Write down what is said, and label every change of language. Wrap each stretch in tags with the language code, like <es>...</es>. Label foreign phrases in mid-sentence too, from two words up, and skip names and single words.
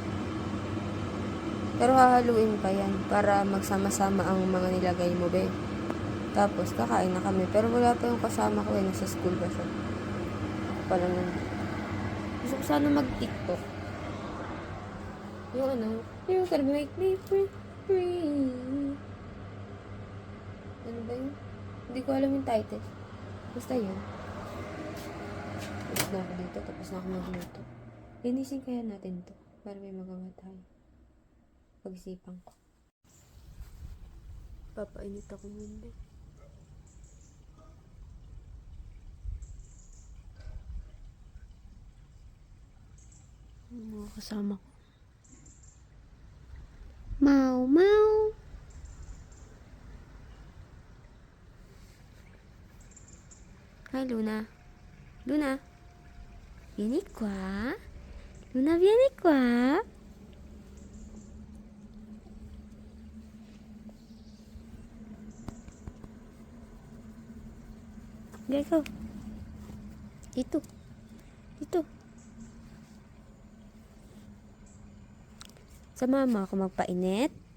<tl>Pero hahaluin pa yan para magsama-sama ang mga nilagay mo, be. Tapos, kakain na kami. Pero wala pa yung kasama ko, nasa school ba siya? Ako pa lang nandito. Gusto ko sana mag-tiktok. Yung ano,</tl> <en>you can make me free.</en> <tl>Ano ba yun? Hindi ko alam yung title. Basta yun. Tapos na ako dito, tapos na ako magluto. Linisin kaya natin to para may magawa tayo. Pag-isipan ko. Papainit ako nun. Mga kasama ko. Mau, mau. Hi, Luna.</tl> <it>Luna. Vieni qua. Luna, vieni qua.</it> <tl>Go. Dito. Dito. Sa mama ako magpainit?</tl>